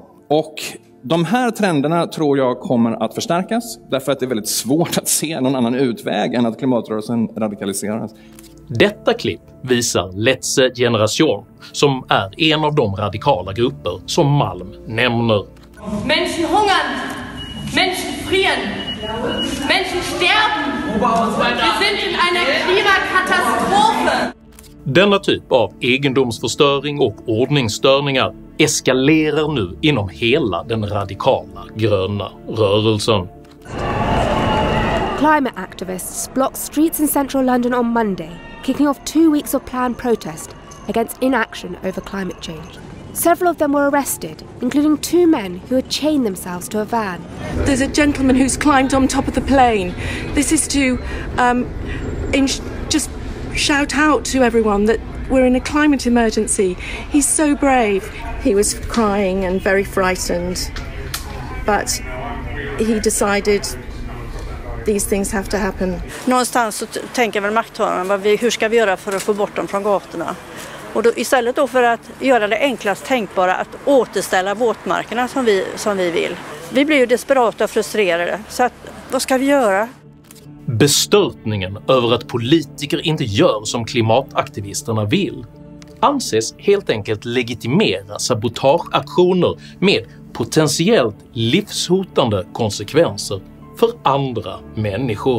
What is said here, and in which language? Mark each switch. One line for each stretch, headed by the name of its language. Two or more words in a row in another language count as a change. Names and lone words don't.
Swedish: Och de här trenderna tror jag kommer att förstärkas, därför att det är väldigt svårt att se någon annan utväg än att klimatrörelsen radikaliseras. Detta klipp visar Letzte Generation, som är en av de radikala grupper som Malm nämner.
German: Menschenhungern, Menschenfrieren. passieren. Menschen sterben. Wir sind in einer Klimakatastrophe.
Swedish: Denna typ av egendomsförstöring och ordningsstörningar eskalerar nu inom hela den radikala gröna rörelsen.
English: Climate activists blocked streets in central London on Monday, kicking off 2 weeks of planned protest against inaction over climate change. Several of them were arrested, including 2 men who had chained themselves to a van. There's a gentleman who's climbed on top of the plane. This is to just shout out to everyone that we're in a climate emergency. He's so brave. He was crying and very frightened, but he decided these things have to happen.
Swedish: Någonstans så tänker väl makthavarna, hur ska vi göra för att få bort dem från gatorna? Och då, istället då för att göra det enklast tänkbara att återställa våtmarkerna som vi vill. Vi blir ju desperata och frustrerade, så att, vad ska vi göra? Bestörtningen över att politiker inte gör som klimataktivisterna vill anses helt enkelt legitimera sabotageaktioner med potentiellt livshotande konsekvenser för andra människor.